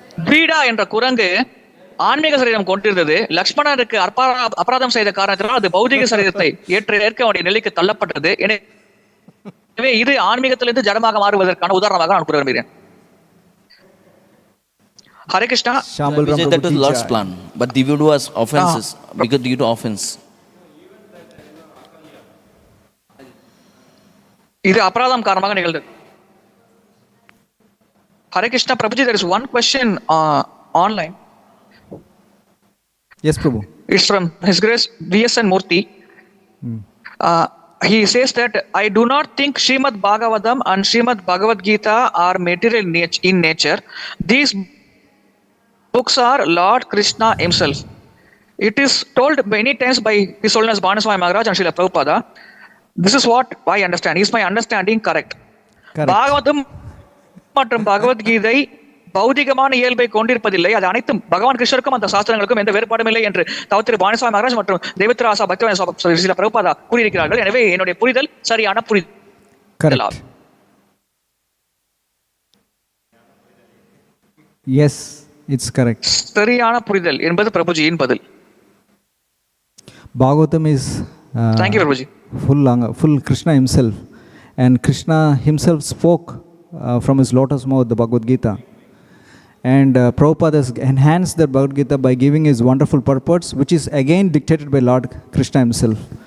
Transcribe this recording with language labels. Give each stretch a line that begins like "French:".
Tamil: வீடா என்ற குரங்கு ஆன்மீக சரீரம் கொண்டிருந்தது. லக்ஷ்மணருக்கு அபராதம் செய்த காரணத்தினால் அது பௌதிக சரீரத்தை ஏற்க வேண்டிய நிலைக்கு தள்ளப்பட்டது. எனவே இது ஆன்மீகத்திலிருந்து ஜடமாக மாறுவதற்கான உதாரணமாக நான் கூற விரும்புகிறேன்.
English: Hare Krishna. That was Lord's plan, but Divida was offenses because due to offense.
Tamil: இது அபராதம் காரணமாக நிகழ்ந்தது.
English: Hare Krishna Prabhuji, there is one question online. Yes, Prabhu. It's from His Grace V.S.N. Murthy. He says that I do not think Srimad Bhagavatam and Srimad Bhagavad Gita are material in nature. These books are Lord Kṛṣṇa himself. It is told many times by His Holiness Bhānaswami Maharaj and Srila Prabhupada. This is what I understand. Is my understanding correct?
Tamil: Bhagavatam மற்றும் பகவத்கீதை பௌதிகமான இயல்பை கொண்டிருப்பதில்லை. அது அனைத்தும் பகவான் கிருஷ்ணருக்கும் அந்த சாஸ்திரங்களுக்கும் எந்த வேறுபாடும் இல்லை என்று தவத்திரு பானஸ்வாமி மகாராஜ் மற்றும் தேவத்ராசா பக்திவேதாந்த ஸ்ரீல பிரபுபாதா கூறியிருக்கிறார்கள். எனவே என்னுடைய புரிதல் சரியான புரிதல்.
English: Yes, it's correct.
Tamil: சரியான புரிதல் என்பது பிரபுஜியின் பதில்.
English: Bhagavatam is Thank you, Prabhuji. full Krishna himself, and Krishna himself spoke from his lotus mouth the Bhagavad Gita, and Prabhupada has enhanced the Bhagavad Gita by giving his wonderful purports, which is again dictated by Lord Kṛṣṇa himself.